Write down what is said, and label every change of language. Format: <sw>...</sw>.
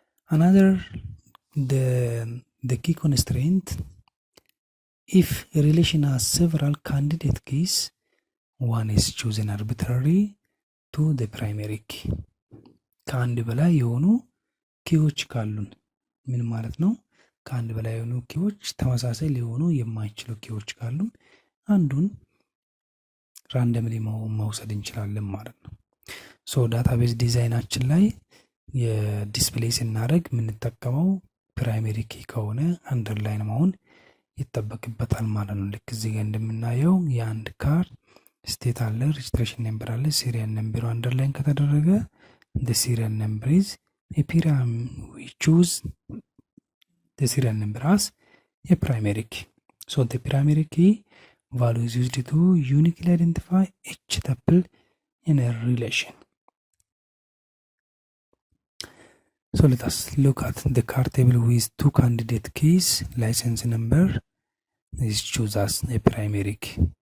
<en>Another the key constraint, if a relation has several candidate keys, one is chosen arbitrarily to the primary key።</en> <am>ከአንድ በላይ የሆኑ ኪዎች ካሉን ምን ማለት ነው? ከአንድ በላይ የሆኑ ኪዎች ተመሳሳይ ሊሆኑ የማይችሉ ኪዎች ካሉን አንዱን ራንደምሊ መውሰድ እንችላለን ማለት ነው። ሶ ዳታቤዝ ዲዛይናችን ላይ የዲስፕሌይ ስናደርግ የምንጠቀመው ፕራይመሪ ኪ ከሆነ አንደርላይን መሆን ይጠበቅበታል ማለት ነው። ልክ እዚህ ጋር እንደምናየው የአንድ ካር ስቴት አለ፣ ሬጅስትሬሽን ነምበር አለ፣ ሲሪያል ነምበሩ አንደርላይን ከተደረገ</am> <en>the serial number is a we choose the serial number as a primary key. So the primary key value is used to uniquely identify each tuple in a relation. So let us look at the car table with two candidate keys. License number is chosen as a primary key.</en>